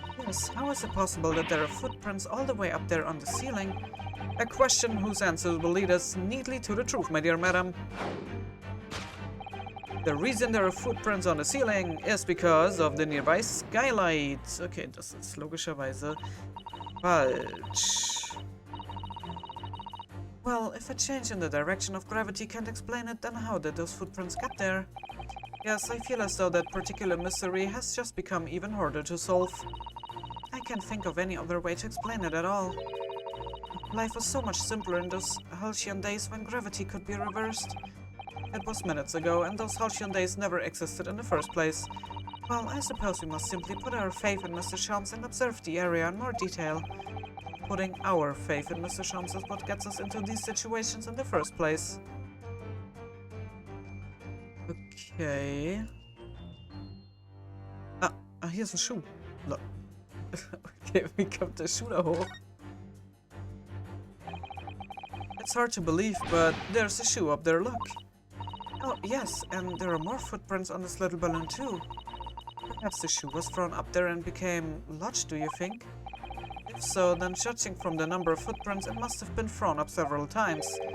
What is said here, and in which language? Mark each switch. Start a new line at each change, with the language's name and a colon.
English: Yes, how is it possible that there are footprints all the way up there on the ceiling? A question whose answers will lead us neatly to the truth, my dear madam. The reason there are footprints on the ceiling is because of the nearby skylight.
German: Okay, das ist logischerweise falsch.
English: Well, if a change in the direction of gravity can't explain it, then how did those footprints get there? Yes, I feel as though that particular mystery has just become even harder to solve. I can't think of any other way to explain it at all. Life was so much simpler in those halcyon days when gravity could be reversed. It was minutes ago, and those halcyon days never existed in the first place. Well, I suppose we must simply put our faith in Mr. Sholmes and observe the area in more detail. Putting our faith in Mr. Sholmes is what gets us into these situations in the first place. Okay.
German: Hier ist ein Schuh. Okay, wie kommt der Schuh da hoch?
English: It's hard to believe, but there's a shoe up there, look. Oh, yes, and there are more footprints on this little balloon too. Perhaps the shoe was thrown up there and became lodged, do you think? If so, then judging from the number of footprints, it must have been thrown up several times.